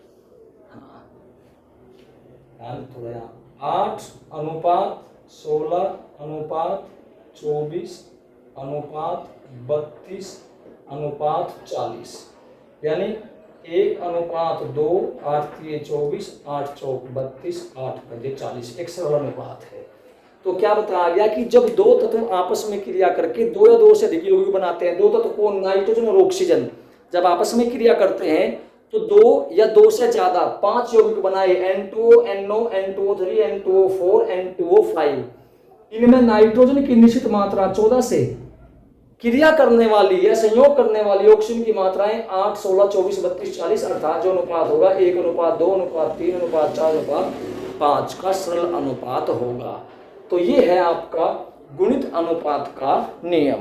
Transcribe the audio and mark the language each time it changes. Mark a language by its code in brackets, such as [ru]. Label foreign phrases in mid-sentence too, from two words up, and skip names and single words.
[hi] 8 अनुपात 16 अनुपात 24 अनुपात 32 अनुपात 40, यानी 1:2, 8×3 = 24, 8×4 = 32, 8×5 = 40, एक सरल अनुपात है। तो क्या बताया गया कि जब दो तत्व आपस में क्रिया करके दो या दो से अधिक यौगिक बनाते हैं, दो तत्व को नाइट्रोजन और ऑक्सीजन जब आपस में क्रिया करते हैं तो दो या दो से ज्यादा 5 यौगिक बनाए, N2O, NO, N2O3, N2O4, N2O5, इनमें नाइट्रोजन की निश्चित मात्रा 14 से क्रिया करने वाली या संयोग करने वाली ऑक्सीजन की मात्राएं 8, 16, 24, 32, 40, अर्थात जो अनुपात होगा 1:2, 3, 4, 5 का सरल अनुपात होगा। तो ये है आपका गुणित अनुपात का नियम।